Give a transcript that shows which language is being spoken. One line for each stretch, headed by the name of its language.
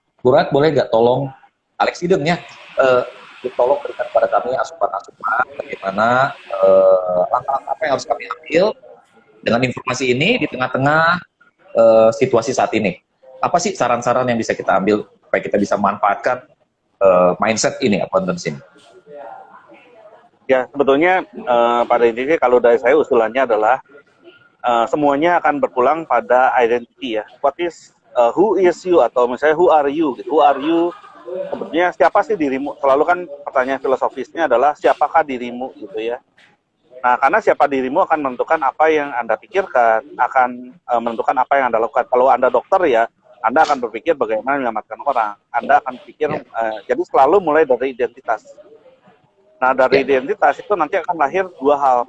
Indonesian: Burat, boleh nggak tolong Alex Idem ya, tolong berikan kepada kami asupan-asupan bagaimana langkah-langkah apa yang harus kami ambil dengan informasi ini di tengah-tengah situasi saat ini. Apa sih saran-saran yang bisa kita ambil supaya kita bisa memanfaatkan mindset ini, abundance ini? Ya, sebetulnya pada intinya kalau dari saya usulannya adalah semuanya akan berpulang pada identity ya.
English: What is, who is you,
Indonesian: atau misalnya
English: who are you? Who are you?
Indonesian: Sebetulnya siapa sih dirimu? Selalu kan pertanyaan filosofisnya adalah siapakah dirimu gitu ya. Nah, karena siapa dirimu akan menentukan apa yang Anda pikirkan, akan menentukan apa yang Anda lakukan. Kalau Anda dokter ya, Anda akan berpikir bagaimana menyelamatkan orang. Anda akan pikir, jadi selalu mulai dari identitas. Nah, dari identitas itu nanti akan lahir 2 hal.